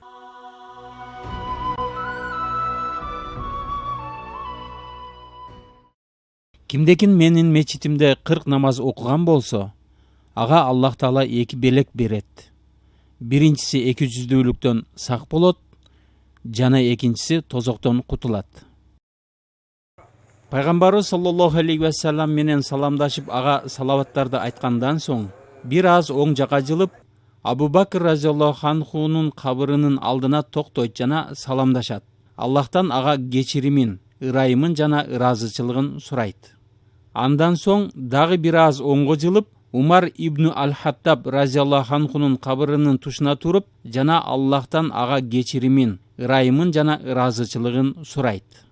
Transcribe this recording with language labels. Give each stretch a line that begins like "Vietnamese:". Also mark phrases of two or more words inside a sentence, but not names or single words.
Kyrgyz: Кимдекин менин мечитимде 40 намаз окуган болсо, ага Аллах Таала 2 белек берет. Биринчиси 200-дүүлүктөн сак болот, жана экинчиси тозоктон кутулат. Пайгамбарыбыз
Arabic: صلى الله عليه وسلم
Kyrgyz: менен саламдашып, ага салаваттарды айткандан соң, бир аз оң жака жылып, Абу Бакр
Arabic: رضي الله عنه
Kyrgyz: кабырынын алдына токтойт жана саламдашат. Аллахтан ага кечиримин, ырайымын жана ыраазычылыгын сурайт. Андан соң дагы бир аз оңго жылып, Умар ибн Аль-Хаттаб
Arabic: رضي الله عنه
Kyrgyz: кабырынын тушуна туруп, жана Аллахтан ага кечиримин, ырайымын жана ыраазычылыгын сурайт.